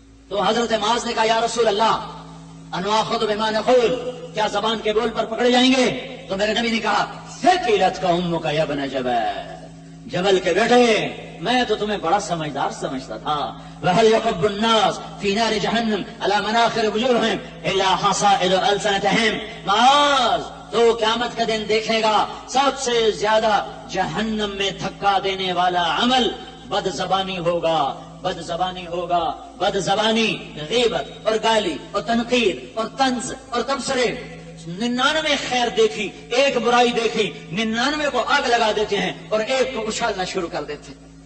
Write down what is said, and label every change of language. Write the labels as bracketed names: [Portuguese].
[Urdu] تو حضرت معاذ نے کہا [Arabic] یا رسول اللہ انواخذ بما نقول، [Urdu] کیا زبان کے بول پر پکڑے جائیں گے؟ تو میرے نبی نے کہا [Arabic] ثقلت کا امک یا ابن جبل، [Urdu] جبل کے بیٹے میں تو تمہیں بڑا سمجھدار سمجھتا تھا. [Arabic] وهل يكب الناس في نار جهنم على مناخر وجوههم الا حصائد السنتهم. [Urdu] معاذ تو قیامت کا دن دیکھے گا سب سے زیادہ جہنم میں دھکا دینے والا عمل بد زبانی ہوگا. بد زبانی ہوگا، بد زبانی، غیبت اور گالی اور تنقید اور طنز اور تبصرے. 99 خیر دیکھی، ایک برائی دیکھی، 99 کو آگ لگا دیتے ہیں اور ایک کو اچھالنا شروع کر دیتے ہیں.